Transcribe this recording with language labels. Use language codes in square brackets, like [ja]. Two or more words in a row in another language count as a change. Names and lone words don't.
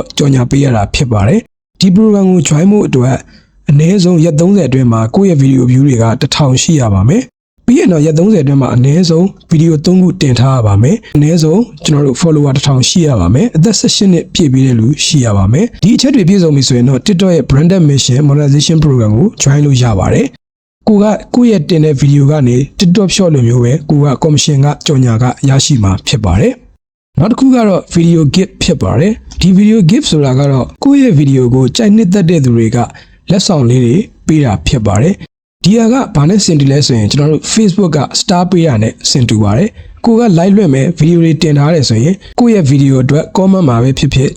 [my] ကြော်ညာပေးရတာဖြစ်ပါတယ်ဒီ program ကို join ဖို့အတွက်အနည်းဆုံးရက်30အတွင်းမှာကိုယ့်ရဲ့ [en] video view [my] တွေက1000ရှိရပါမယ်ပြီးရင်တော့ရက်30အတွင်းမှာအနည်းဆုံး video 3ခုတင်ထားရပါမယ်အနည်းဆုံးကျွန်တော်တို့ follower 1000ရှိရပါမယ်အသက်18နှစ်ပြည့်ပြီးတဲ့လူရှိရပါမယ်ဒီအချက်တွေပြည့်စုံပြီဆိုရင်တော့ TikTok ရဲ့ [en] branded mission monetization program [my] ကို join လို့ရပါတယ်ကိုကကိုယ့်ရဲ့တင် တဲ့ဗီဒီယိုကနေ TikTok Shop လိုမျိုးပဲကိုက commission ကကြော်ညာကရရှိမှာဖြစ်ပါတယ်နောက်တစ်ခုကတော့ [en] video gift [my] ဖြစ်ပါတယ်ဒီ [en] video gift [my] ဆိုတာကတော့ကိုယ့်ရဲ့ဗီဒီယိုကိုကြိုက်နှစ်သက်တဲ့သူတွေကလက်ဆောင်လေးတွေပေးတာဖြစ်ပါတယ်ဒီဟာကဘာနဲ့ဆင်တူလဲဆိုရင်ကျွန်တော်တို့ Facebook က star ပေးတာနဲ့ဆင်တူပါတယ်ကိုက live လွှင့်မဲ့ဗီဒီယိုတွေတင်ထားတယ်ဆိုရင်ကိုယ့်ရဲ့ဗီဒီယိုအတွက် comment မှာပဲဖြစ်ဖြစ်